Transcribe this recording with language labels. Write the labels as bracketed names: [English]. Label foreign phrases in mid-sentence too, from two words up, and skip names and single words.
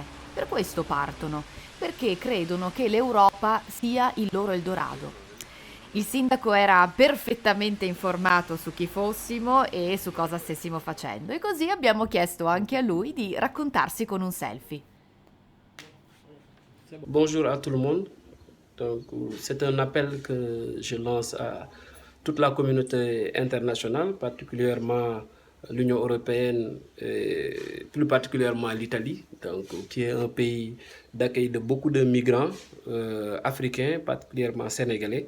[Italian] Per questo partono, perché credono che l'Europa sia il loro Eldorado. Il sindaco era perfettamente informato su chi fossimo e su cosa stessimo facendo e così abbiamo chiesto anche a lui di raccontarsi con un selfie. [French] Bonjour à tout le monde. Donc, c'est un appel que je lance à toute la communauté internationale, particulièrement l'Union européenne et plus particulièrement l'Italie, donc, qui est un pays d'accueil de beaucoup de migrants africains, particulièrement sénégalais.